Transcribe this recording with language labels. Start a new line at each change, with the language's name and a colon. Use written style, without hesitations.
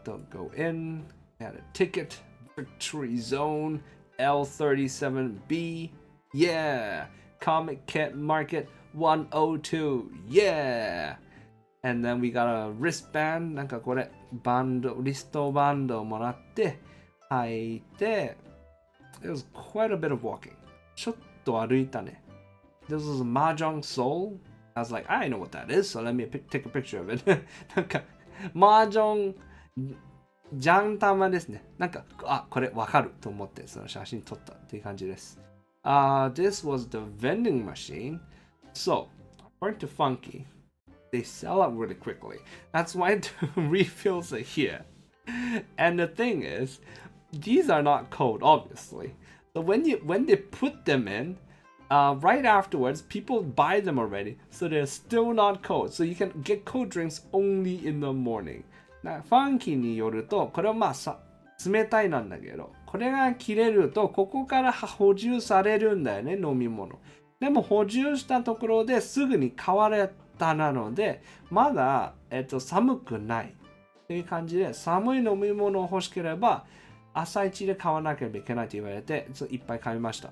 English: go in, had a ticket, Victory Zone, L37B, yeah, Comiket Market 102, yeah, and then we got a wristband,
Japanese: なんかこれ、リストバンドをもらって、履いて、
English: it was quite a bit of walking.
Japanese: ちょっと歩いたね。
English: This was a Mahjong Soul. I was like, I know what that is, so let me take a picture of it.
Japanese: なんかマージョンジャン玉ですね。なんか、これわかると思ってその写真撮ったっていう感じです。
English: This was the vending machine. So, according to Funky, they sell out really quickly. That's why the refills are here. And the thing is, these are not cold, obviously. So when they put them in, right afterwards, people buy them already, so they're still not cold. So you can get cold drinks only in the morning.
Japanese: ファンキーによると、これはまあ冷たいなんだけど、これが切れると、ここから補充されるんだよね、飲み物。でも補充したところですぐに買われたなので、まだ、寒くないという感じで、寒い飲み物を欲しければ、朝一で買わなければいけないと言われて、いっぱい買いました。